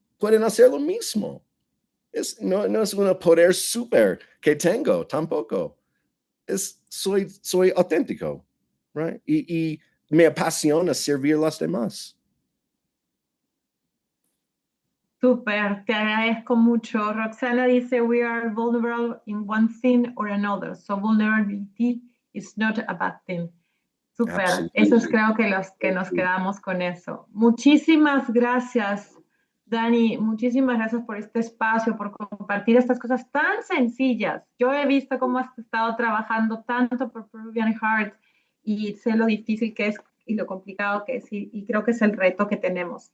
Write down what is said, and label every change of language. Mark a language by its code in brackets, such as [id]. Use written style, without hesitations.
[es] Pueden hacer lo mismo. No es un poder súper que tengo, tampoco. Soy auténtico. [en] Right? [es] Y me apasiona servir a los demás. Súper, te agradezco mucho. Roxana dice, [en] we are vulnerable in one thing or another, so vulnerability is not a bad thing. [es] Súper, eso es creo que los que nos quedamos con eso. Muchísimas gracias, Dani, muchísimas gracias por este espacio, por compartir estas cosas tan sencillas. Yo he visto cómo has estado trabajando tanto por Peruvian Heart y sé lo difícil que es y lo complicado que es y creo que es el reto que tenemos.